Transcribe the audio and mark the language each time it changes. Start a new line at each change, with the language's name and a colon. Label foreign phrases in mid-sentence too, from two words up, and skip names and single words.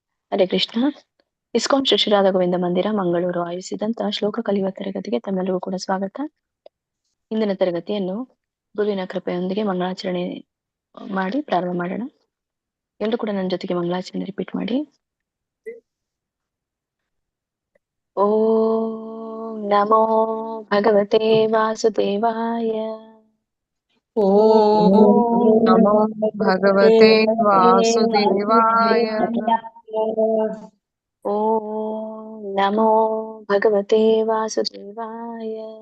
Sanskrit: ಹರೇ ಕೃಷ್ಣ.
Kannada: ಇಸ್ಕಾನ್ ಶ್ರೀ ಶ್ರೀ ರಾಧಾ ಗೋವಿಂದ ಮಂದಿರ ಮಂಗಳೂರು ಆಯೋಜಿಸಿದಂತಹ ಶ್ಲೋಕ ಕಲಿಯುವ ತರಗತಿಗೆ ತಮ್ಮೆಲ್ಲರಿಗೂ ಕೂಡ ಸ್ವಾಗತ. ಇಂದಿನ ತರಗತಿಯನ್ನು ಗುರುವಿನ ಕೃಪೆಯೊಂದಿಗೆ ಮಂಗಳಾಚರಣೆ ಮಾಡಿ ಪ್ರಾರಂಭ ಮಾಡೋಣ. ಎಲ್ಲರೂ ಕೂಡ ನನ್ನ ಜೊತೆಗೆ ಮಂಗಳಾಚರಣೆ ರಿಪೀಟ್ ಮಾಡಿ.
Sanskrit: ಓಂ ನಮೋ ಭಗವತೆ ವಾಸುದೇವಾಯ. ಓಂ ನಮೋ ಭಗವತೆ ವಾಸುದೇವಾಯ. ಓಂ ನಮೋ ಭಗವತೆ ವಾಸುದೇವಾಯ.